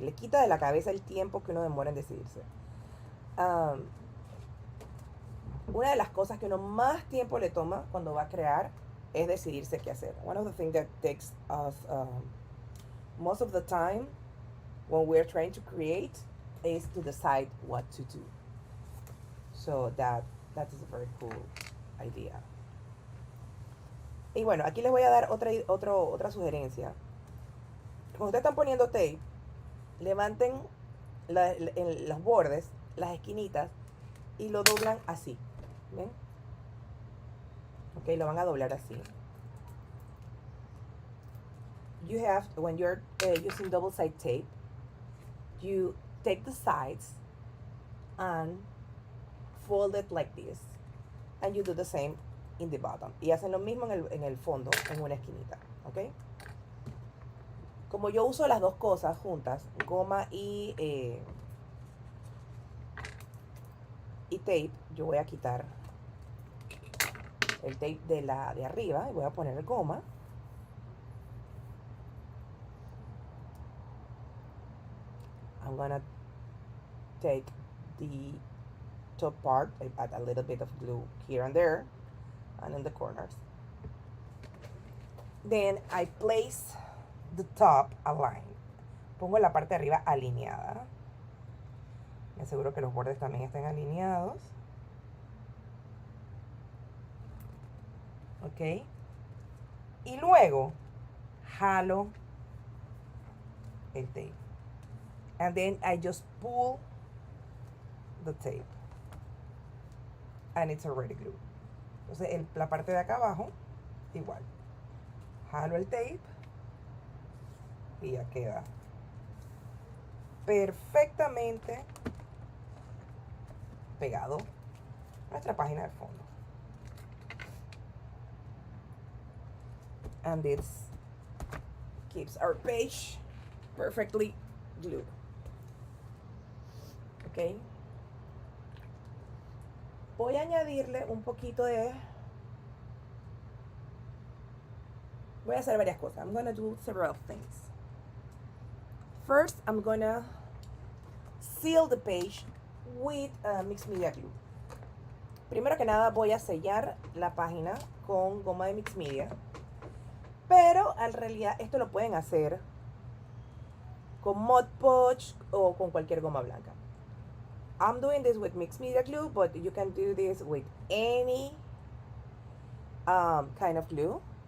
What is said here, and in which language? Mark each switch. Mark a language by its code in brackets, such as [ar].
[es] Le quita de la cabeza el tiempo que uno demora en decidirse. Una de las cosas que uno más tiempo le toma cuando va a crear es decidirse qué hacer. [en] One of the things that takes us most of the time when we're trying to create is to decide what to do. So that is a very cool idea. [es] Y bueno, aquí les voy a dar otra sugerencia. Cuando ustedes están poniendo tape, levanten en los bordes, las esquinitas, y lo doblan así. ¿Ven? Ok, lo van a doblar así. [en] You have, when you're using double side tape, you take the sides and fold it like this. And you do the same in the bottom. [es] Y hacen lo mismo en el fondo, en una esquinita. ¿Ok? Como yo uso las dos cosas juntas, goma y tape, yo voy a quitar el tape de arriba y voy a poner goma. [en] I'm gonna take the top part, I add a little bit of glue here and there and in the corners. Then I place the top aligned. [es] Pongo la parte de arriba alineada. Me aseguro que los bordes también estén alineados. Ok. Y luego jalo el tape. [en] And then I just pull the tape. And it's already glued. [es] Entonces la parte de acá abajo, igual. Jalo el tape. Y ya queda perfectamente pegado a nuestra página de fondo. [en] And this keeps our page perfectly glued. Ok. [es] Voy a añadirle un poquito de... Voy a hacer varias cosas. [en] I'm going to do several things. First, I'm going to seal the page with mixed media glue. [es] Primero que nada voy a sellar la página con goma de mixed media. Pero en realidad esto lo pueden hacer con Mod Podge o con cualquier goma blanca. [en] I'm doing this with mixed media glue, but you can do this with any kind of glue.